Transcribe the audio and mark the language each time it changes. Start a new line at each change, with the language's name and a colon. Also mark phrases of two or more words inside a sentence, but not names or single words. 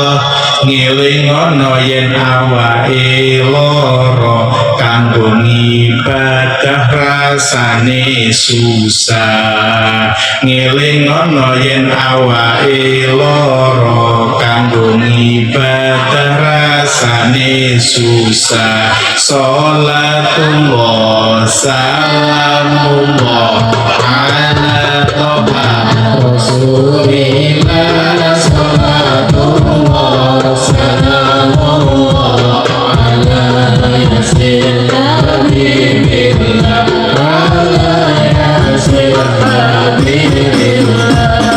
Javanese: Ngelingono yen awake lara kanggo ibadah rasane susah. Ngelingono yen awake lara kanggo ibadah rasane susah.
Arabic: صلاة الله سلام الله على طه رسول الله. صلاة الله سلام الله على يس حبيب الله على يس حبيب الله.